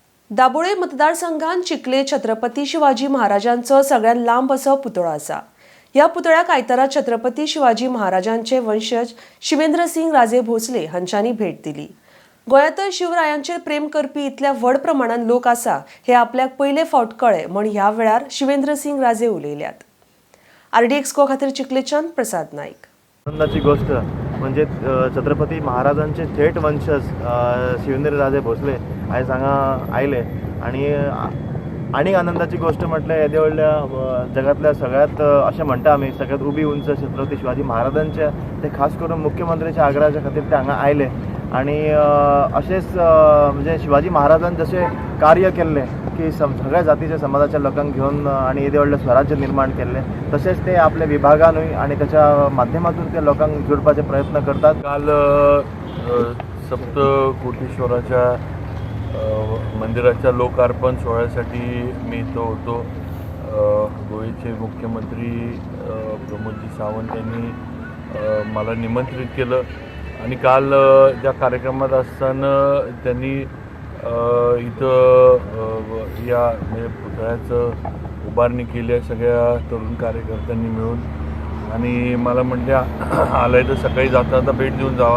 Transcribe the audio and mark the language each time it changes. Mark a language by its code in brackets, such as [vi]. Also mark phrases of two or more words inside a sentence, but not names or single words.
[kok] दाबोळे मतदारसंघात चिखले छत्रपती शिवाजी महाराजांचं सगळ्यात लांब असं पुतळा असा। या पुतळ्याक आयतारा छत्रपती शिवाजी महाराजांचे वंशज शिवेंद्रसिंग राजे भोसले हांच्यांनी भेट दिली। गोंयांत शिवरायांचेर प्रेम करपी इतल्या व्हड प्रमाणात लोक आसा हे आपल्याक पयले फावट कळ्ळे म्हण ह्या वेळार शिवेंद्रसिंग राजे उलयल्यात। RDX खातीर चिखलेच्यान प्रसाद नाईक। आनंदाची गोष्ट म्हणजे छत्रपती महाराजांचे थेट वंशज शिवेंद्रराजे भोसले आयज हांगा आयले आणि आनंदाची गोष्ट म्हटल्यार येदे व्हडल्या जगातल्या सगळ्यात अशें म्हणटा आमी सगळ्यात उबी उंच छत्रपती शिवाजी महाराजांचे ते खास करून मुख्यमंत्र्याच्या आग्रहाच्या खातीर ते हांगा आयले आणि अशेंच म्हणजे शिवाजी महाराजान जशें कार्य केल्लें की सगळ्या जातीच्या समाजाच्या लोकांक घेवन आणि येदे व्हडलें स्वराज्य निर्माण केल्लें तशेंच ते आपल्या विभागानूय आणि त्याच्या माध्यमातून ते लोकांक जोडपाचे प्रयत्न करतात। [mr] काल सप्तकोटीश्वराच्या मंदिराच्या लोकार्पण सोहळ्यासाठी मी इथं होतो। गोव्याचे मुख्यमंत्री प्रमोदजी सावंत यांनी मला निमंत्रित केलं आणि काल त्या कार्यक्रमात असताना त्यांनी इथं या म्हणजे पुतळ्याचं उभारणी केली आहे सगळ्या तरुण कार्यकर्त्यांनी मिळून आणि मला म्हटले आलाय तर सकाळी जाता जाता भेट देऊन जावा।